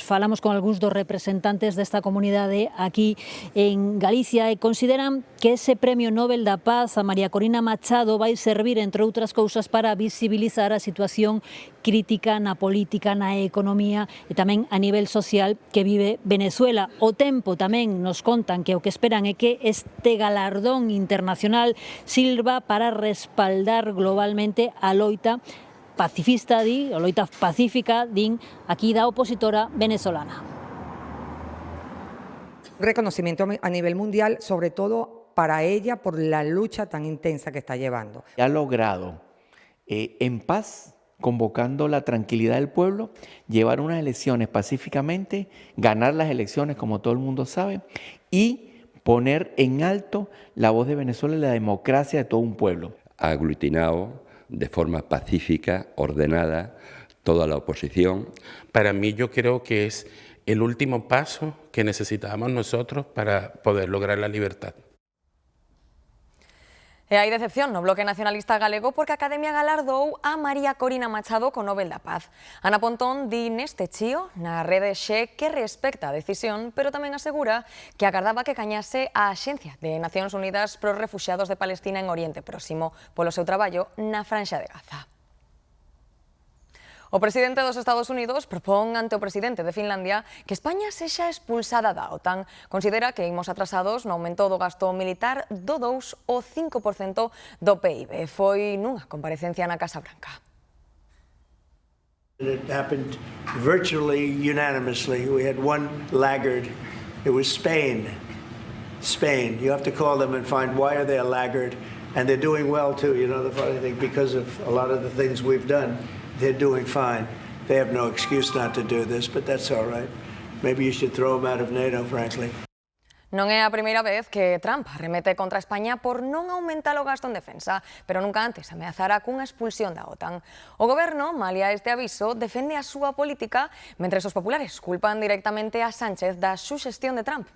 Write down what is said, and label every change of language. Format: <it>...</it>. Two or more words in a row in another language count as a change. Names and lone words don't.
<gl>Falamos con algúns dos representantes desta comunidade aquí en Galicia e consideran que ese Premio Nobel da Paz a María Corina Machado vai servir, entre outras cousas, para visibilizar a situación crítica na política, na economía e tamén a nivel social que vive Venezuela. O Tempo tamén nos contan que o que esperan é que este galardón internacional sirva para respaldar globalmente a loita pacifista, a loita pacífica, din aquí da opositora venezolana.</gl> <es>Reconocimiento a nivel mundial, sobre todo para ella por la lucha tan intensa que está llevando. Ha logrado en paz, convocando la tranquilidad del pueblo, llevar unas elecciones pacíficamente, ganar las elecciones como todo el mundo sabe y poner en alto la voz de Venezuela y la democracia de todo un pueblo. Ha aglutinado de forma pacífica, ordenada, toda la oposición. Para mí yo creo que es el último paso que necesitamos nosotros para poder lograr la libertad.</es> <gl>E hai decepción no Bloque Nacionalista Galego porque a Academia galardou a María Corina Machado co Nobel da Paz. Ana Pontón di neste chío na rede Xe que respecta a decisión, pero tamén asegura que agardaba que gañase a Axencia de Nacións Unidas pros Refuxiados de Palestina en Oriente Próximo polo seu traballo na Franxa de Gaza. O presidente dos Estados Unidos propón ante o presidente de Finlandia que España sexa expulsada da OTAN. Considera que imos atrasados no aumento do gasto militar do 2 ao 5% do PIB. Foi nunha comparecencia na Casa Branca.</gl> <en>It happened virtually unanimously. We had one laggard. It was Spain. Spain. You have to call them and find why are they a laggard. And they're doing well too, you know, the funny thing, because of a lot of the things we've done. They're doing fine. They have no excuse not to do this, but that's all right. Maybe you should throw them out of NATO, frankly.</en> <gl>Non é a primeira vez que Trump arremete contra España por non aumentar o gasto en defensa, pero nunca antes ameazara cunha expulsión da OTAN. O goberno, malia este aviso, defende a súa política, mentres os populares culpan directamente a Sánchez da suxestión de Trump.</gl>